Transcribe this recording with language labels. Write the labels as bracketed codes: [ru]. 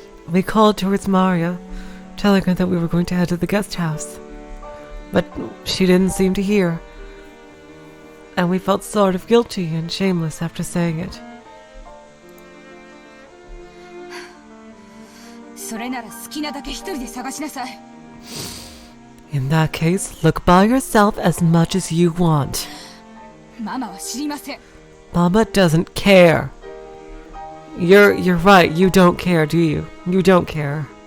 [en] We called towards Maria, telling her that we were going to head to the guest house. But she didn't seem to hear. And we felt sort of guilty and shameless after saying it. [ja] それなら好きなだけ一人で探しなさい。 [en] In that case, look by yourself as much as you want. [ja] ママは知りません。 [en] Mama doesn't care. You're right, you don't care, do you? You don't care.